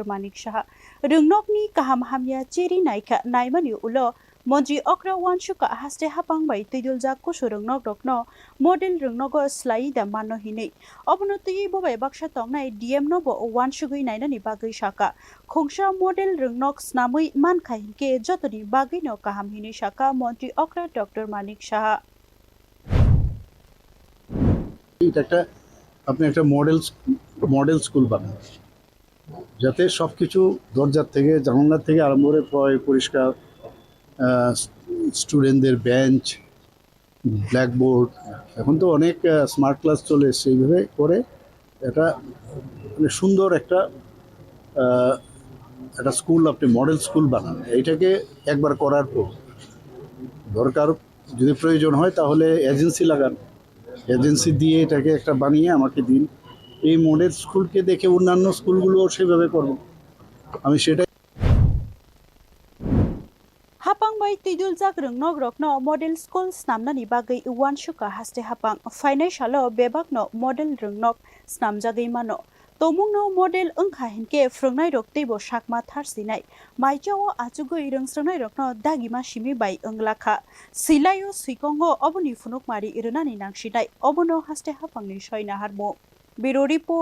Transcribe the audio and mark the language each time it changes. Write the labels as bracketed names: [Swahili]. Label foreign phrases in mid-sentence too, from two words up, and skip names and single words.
[Kok Borok] Manik Saha Rwngnokni kaham hamya cheri naikha naimani ulo Mantri Okwra wansuka Haste Haphang bai twiduljak Rwngnokrokno model Rwngnok slai da mano hinei obono tui bobai baksa tongnai DM no bo wansugui nainani bagai saka khongsa model Rwngnok snamui mankha hinke jotoni bagai no kaham hinei saka Mantri Okwra Dr. Manik Saha [Bangla] এটা আপনি একটা [English] model school [Bangla] বানান যাতে সবকিছু দরজা থেকে জানালা থেকে আরম্ভ করে পরিষ্কার স্টুডেন্টদের [English] bench blackboard [Bangla] এখন তো অনেক [English] smart class [Bangla] চলে এসছে এইভাবে করে এটা মানে সুন্দর একটা স্কুল আপনি [English] model school [Bangla] বানান এইটাকে একবার করার পর দরকার যদি প্রয়োজন হয় তাহলে এজেন্সি লাগান এজেন্সি দিয়ে এটাকে একটা বানিয়ে আমাকে দিন এই মডেল স্কুলকে দেখে অন্যান্য স্কুলগুলো সেভাবে করব আমি সেটাই [Kok Borok] Haphang bai twiduljak Rwngnokrokno [English] model school [Kok Borok] snamnani bagai wansuka Haste Haphang financialo bebakno model Rwngnok snamjagai mano tomungno model wngkha hinke phrongnai rok teibo sakma tharsinai maijao achugoi rungsrangnai rokno dagima simi bai onglakha silayo suikongo oboni phunukmari rwnani nangsinai obono Haste Haphangni soina harmo [English] Bureau Report